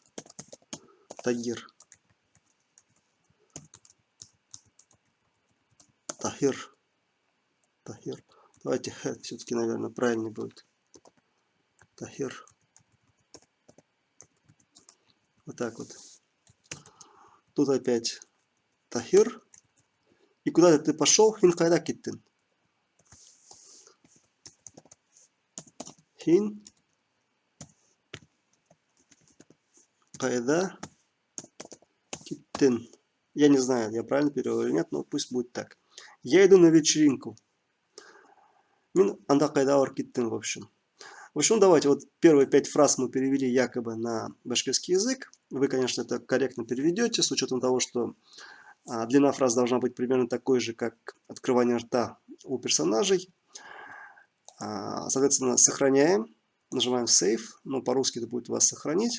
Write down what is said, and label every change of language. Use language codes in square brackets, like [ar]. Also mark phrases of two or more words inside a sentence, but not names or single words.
[ru] Тагир. Тахир. Тахир. Давайте хэт все-таки, наверное, правильнее будет. Тахир. Вот так вот. Тут опять Тахир. И куда ты пошел? [ba] Хин кайда киттин. Хин кайда киттин. [ru] Я не знаю, я правильно перевел или нет, но пусть будет так. Я иду на вечеринку. [ba] Мин анда кайда киттин, [ru] в общем. В общем, давайте, вот первые 5 фраз мы перевели якобы на башкирский язык. Вы, конечно, это корректно переведете, с учетом того, что длина фраз должна быть примерно такой же, как открывание рта у персонажей. Соответственно, сохраняем, нажимаем Save, но по-русски это будет у вас сохранить.